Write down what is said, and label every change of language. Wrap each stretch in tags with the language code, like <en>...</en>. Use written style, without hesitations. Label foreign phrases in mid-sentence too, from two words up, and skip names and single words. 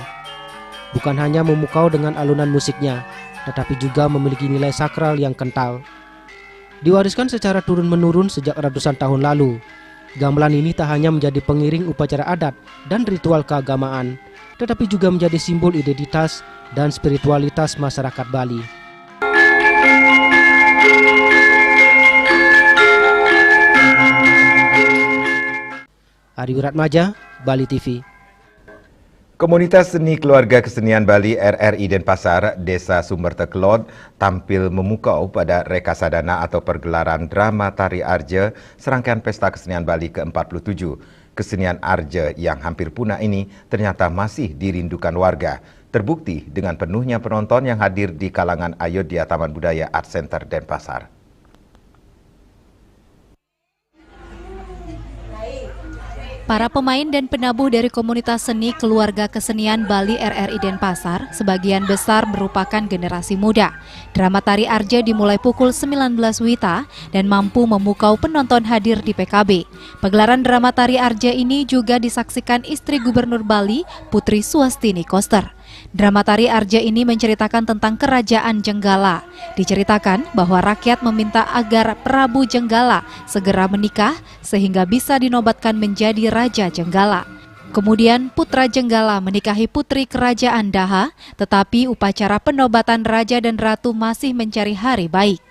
<id>Bukan hanya memukau dengan alunan musiknya, tetapi juga memiliki nilai sakral yang kental. Diwariskan secara turun-menurun sejak ratusan tahun lalu, gamelan ini tak hanya menjadi pengiring upacara adat dan ritual keagamaan, tetapi juga menjadi simbol identitas dan spiritualitas masyarakat Bali. Ari Wiratmaja, Bali TV. Komunitas Seni Keluarga Kesenian Bali RRI Denpasar, Desa Sumber Tekelod, tampil memukau pada Rekasadana atau pergelaran drama tari Arja, serangkaian pesta kesenian Bali ke-47. Kesenian Arja yang hampir punah ini ternyata masih dirindukan warga. Terbukti dengan penuhnya penonton yang hadir di kalangan Ayodhya Taman Budaya Art Center Denpasar. Para pemain dan penabuh dari komunitas seni keluarga kesenian Bali RRI Denpasar sebagian besar merupakan generasi muda. Drama tari Arja dimulai pukul 19 WITA dan mampu memukau penonton hadir di PKB. Pegelaran drama tari Arja ini juga disaksikan istri Gubernur Bali, Putri Suwastini Koster. Drama tari Arja ini menceritakan tentang kerajaan Jenggala. Diceritakan bahwa rakyat meminta agar Prabu Jenggala segera menikah sehingga bisa dinobatkan menjadi Raja Jenggala. Kemudian putra Jenggala menikahi putri kerajaan Daha, tetapi upacara penobatan raja dan ratu masih mencari hari baik.</id>